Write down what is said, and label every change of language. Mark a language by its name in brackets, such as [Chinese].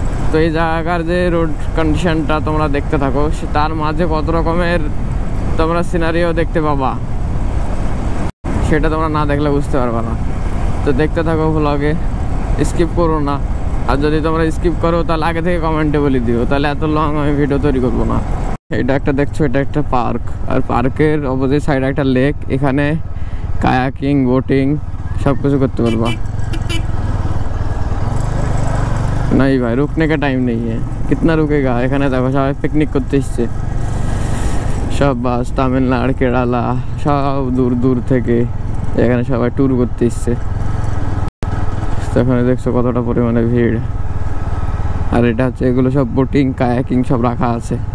[Bangla] তো এই জায়গার যে রোড কন্ডিশনটা তোমরা দেখতে থাকো, তার মাঝে কত রকমের তোমরা সিনারিও দেখতে পাবা, সেটা তোমরা না দেখলে বুঝতে পারবে না। তো দেখতে থাকো ভ্লগে, স্কিপ করো না। আর যদি তোমরা স্কিপ করো তাহলে আগে থেকে কমেন্টে বলে দিও, তাহলে এত লং আমি ভিডিও তৈরি করবো না। এটা একটা দেখছো, এটা একটা পার্ক, আর পার্কের অপোজিট সাইডে একটা লেক। এখানে কায়াকিং, বোটিং सब कुछ करते पारबा। [Hindi] नहीं भाई रुकने का टाइम नहीं है, कितना रुकेगा। [Bangla] এখানে দেখো সবাই পিকনিক করতে এসেছে, সব বাস তামিলনাড়ু, কেরালা, সব দূর দূর থেকে এখানে সবাই ট্যুর করতে এসেছে। এখানে দেখছো কতটা পরিমাণে ভিড়। আর এটা হচ্ছে এগুলো সব বোটিং, কায়াকিং সব রাখা আছে।